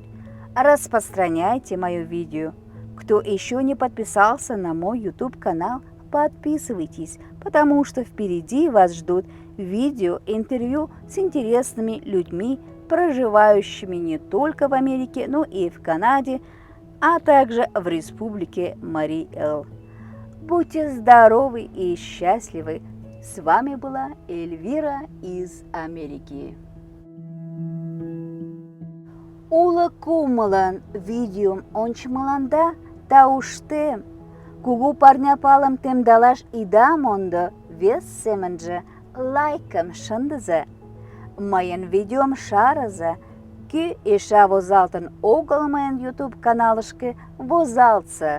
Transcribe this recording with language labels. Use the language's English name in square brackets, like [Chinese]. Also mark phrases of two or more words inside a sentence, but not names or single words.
[Russian] Распространяйте мое видео. Кто еще не подписался на мой YouTube канал, подписывайтесь, потому что впереди вас ждут видео, интервью с интересными людьми, проживающими не только в Америке, но и в Канаде, а также в Республике Мари-Эл. Будьте здоровы и счастливы! С вами была Эльвира из Америки. [Mari] Ула кумалан видеом ончмаланда тауште, кугу парняпалам темдалаш идамондо вес семенже лайкам шындыза. Майын видеом шараза, ки иша возалтын огыл майын YouTube каналышкы возалтса.